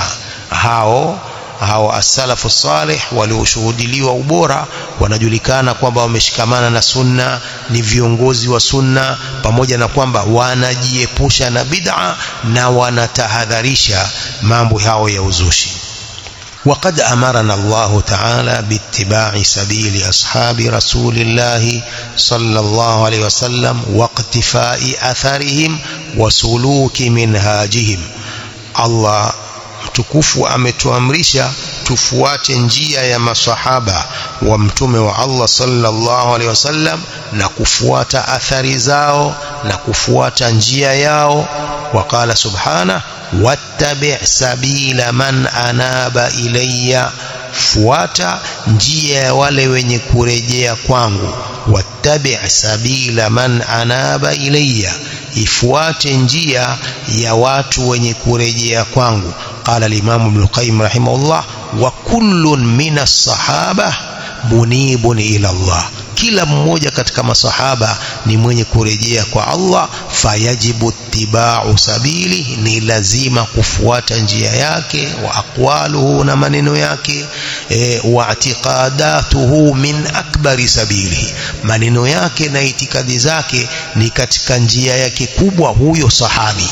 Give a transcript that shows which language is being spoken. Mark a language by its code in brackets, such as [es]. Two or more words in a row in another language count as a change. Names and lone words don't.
[sw] hao [ar] السلف الصالح [sw] walioshuhudiliwa ubora wanajulikana kwamba wameshikamana na sunna, ni viongozi wa sunna, pamoja na kwamba wanajiepusha na bid'a na wanatahadharisha mambo hao ya uzushi. [ar] وقد أمرنا الله تعالى باتباع سبيل أصحاب رسول الله صلى الله عليه وسلم واقتفاء أثرهم وسلوك منهاجهم. [sw] الله mtukufu ametuamrisha tufuate njia ya masahaba wa mtume wa Allah [ar] صلى الله عليه وسلم [sw] na kufuata athari zao na kufuata njia yao. [ar] وقال سبحانه واتبع سبيل من أناب إلي, [sw] fuata njia ya wale wenye kurejea kwangu. [ar] واتبع سبيل من أناب إلي, [sw] ifuate njia ya watu wenye kurejea kwangu. [ar] قال الإمام ابن القيم رحمه الله وكل من الصحابة منيب إلى الله, [sw] kila mmoja katika masahaba ni mwenye kurejea kwa Allah. [ar] فيجب اتباع سبيل, [sw] ni lazima kufuata njia yake. [ar] وأقواله, [sw] na maneno yake. [ar] واعتقاداته من أكبر سبيله, [sw] maneno yake na itikadi zake ni katika njia yake kubwa huyo sahabi.